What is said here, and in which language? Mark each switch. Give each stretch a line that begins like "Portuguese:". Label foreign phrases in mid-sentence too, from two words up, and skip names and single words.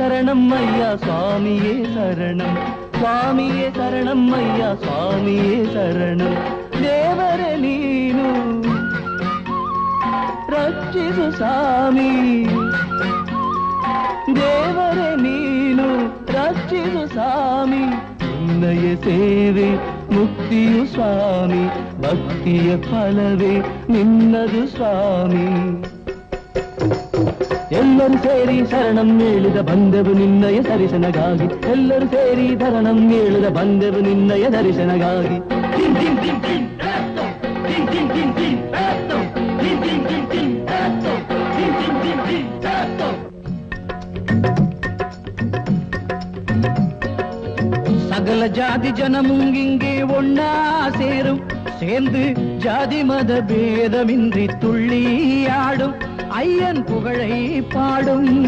Tamil: சரணம் ஐயா சுவாமியே சரணம் சுவாமியே சரணம் ஐயா சுவாமியே சரணம்
Kannada: ದೇವರ ನೀನು ರಕ್ಷಿಸು ಸ್ವಾಮಿ ದೇವರ ನೀನು ರಕ್ಷಿಸು ಸ್ವಾಮಿ ನಿನ್ನಯ ಸೇವೆ ಮುಕ್ತಿಯು ಸ್ವಾಮಿ ಭಕ್ತಿಯ ಫಲವೇ ನಿನ್ನದು ಸ್ವಾಮಿ ಎಲ್ಲರೂ ಸೇರಿ ಶರಣಂ ಹೇಳುದ ಬಂದೆವು ನಿನ್ನಯ ದರ್ಶನಗಾಗಿ ಎಲ್ಲರೂ ಸೇರಿ ಶರಣಂ ಹೇಳುದ ಬಂದೆವು ನಿನ್ನಯ ದರ್ಶನಗಾಗಿ dim dim dim dim eto dim dim dim dim eto dim dim dim dim eto dim dim dim dim eto
Tamil: சகல ஜாதி ஜனமும் இங்கே ஒன்னா சேரும் சேர்ந்து ஜாதி மத பேதமின்றி துள்ளி ஆடும் ஐயன் புகழை பாடும்